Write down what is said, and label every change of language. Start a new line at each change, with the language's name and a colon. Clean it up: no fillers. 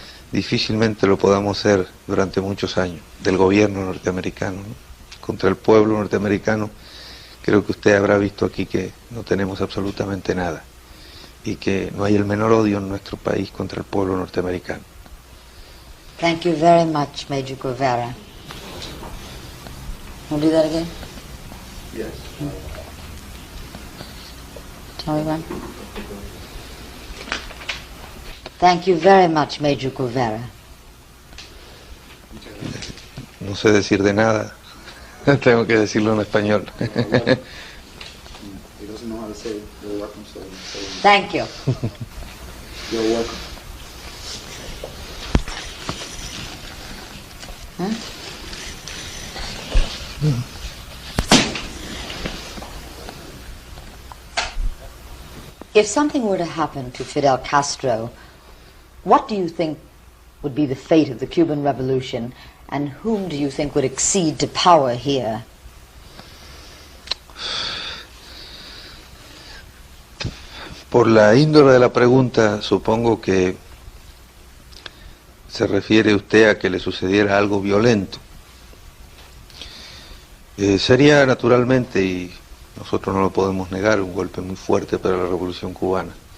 Spanish: Difícilmente lo podamos hacer durante muchos años, del gobierno norteamericano, ¿no? Contra el pueblo norteamericano, creo que usted habrá visto aquí que no tenemos absolutamente nada, y que no hay el menor odio en nuestro país contra el pueblo norteamericano.
English: Thank you very much, Major Guevara. Want to do that again? Yes. Tell me when. Thank you very much, Major Guevara.
Spanish: No sé decir de nada, tengo que decirlo en español.
English: He doesn't know how to say it. You're welcome, so Thank you. you're welcome. Huh? If something were to happen to Fidel Castro, what do you think would be the fate of the Cuban Revolution, And whom do you think would accede to power here?
Spanish: Por la índole de la pregunta, supongo que se refiere usted a que le sucediera algo violento. Sería naturalmente, y nosotros no lo podemos negar, un golpe muy fuerte para la Revolución Cubana.